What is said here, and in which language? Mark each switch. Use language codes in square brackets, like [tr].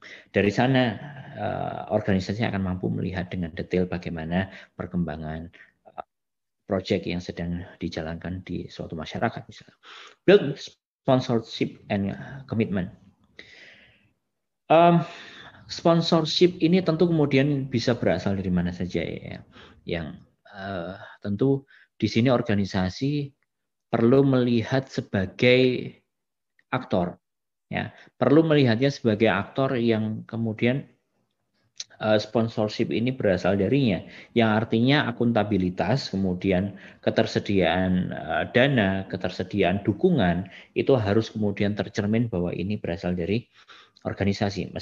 [id] Dari sana organisasi akan mampu melihat dengan detail bagaimana perkembangan proyek yang sedang dijalankan di suatu masyarakat misalnya. [en] Build sponsorship and commitment. [id] Sponsorship ini tentu kemudian bisa berasal dari mana saja ya. Yang tentu di sini organisasi perlu melihat sebagai aktor, ya, perlu melihatnya sebagai aktor yang kemudian sponsorship ini berasal darinya, yang artinya akuntabilitas, kemudian ketersediaan dana, ketersediaan dukungan itu harus kemudian tercermin bahwa ini berasal dari organisasi.